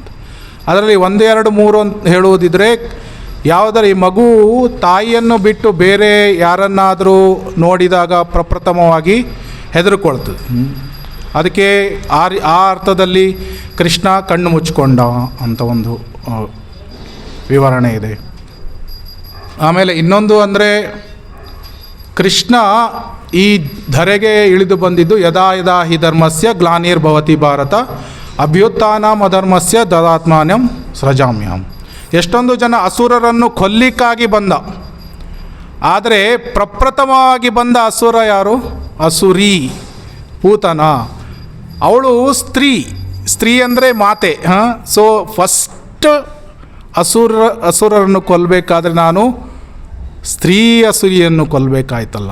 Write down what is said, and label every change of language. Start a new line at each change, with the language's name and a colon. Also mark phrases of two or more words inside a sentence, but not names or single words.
Kannada: ಅದರಲ್ಲಿ 1, 2, 3 ಅಂತ ಹೇಳುವುದಿದ್ರೆ, ಯಾವುದರ ಈ ಮಗು ತಾಯಿಯನ್ನು ಬಿಟ್ಟು ಬೇರೆ ಯಾರನ್ನಾದರೂ ನೋಡಿದಾಗ ಪ್ರಪ್ರಥಮವಾಗಿ ಹೆದರ್ಕೊಳ್ತದೆ. ಅದಕ್ಕೆ ಆ ಅರ್ಥದಲ್ಲಿ ಕೃಷ್ಣ ಕಣ್ಣು ಮುಚ್ಕೊಂಡ ಅಂತ ಒಂದು ವಿವರಣೆ ಇದೆ. ಆಮೇಲೆ ಇನ್ನೊಂದು ಅಂದರೆ, ಕೃಷ್ಣ ಈ ಧರೆಗೆ ಇಳಿದು ಬಂದಿದ್ದು
Sanskrit: ಯದಾ ಯದಾ ಹಿ ಧರ್ಮಸ್ಯ ಗ್ಲಾನಿರ್ಭವತಿ ಭಾರತ ಅಭ್ಯುತ್ಥಾನಂ ಅಧರ್ಮಸ್ಯ ತದಾತ್ಮಾನಂ ಸೃಜಾಮ್ಯಹಂ.
Kannada: ಎಷ್ಟೊಂದು ಜನ ಅಸುರರನ್ನು ಕೊಲ್ಲಿಕ್ಕಾಗಿ ಬಂದ. ಆದರೆ ಪ್ರಪ್ರಥಮವಾಗಿ ಬಂದ ಅಸುರ ಯಾರು? ಅಸುರಿ, ಪೂತನ. ಅವಳು ಸ್ತ್ರೀ ಅಂದರೆ ಮಾತೆ.
English: so first
Kannada: ಅಸುರರನ್ನು ಕೊಲ್ಲಬೇಕಾದ್ರೆ ನಾನು ಅಸುರಿಯನ್ನು ಕೊಲ್ಲಬೇಕಾಯ್ತಲ್ಲ.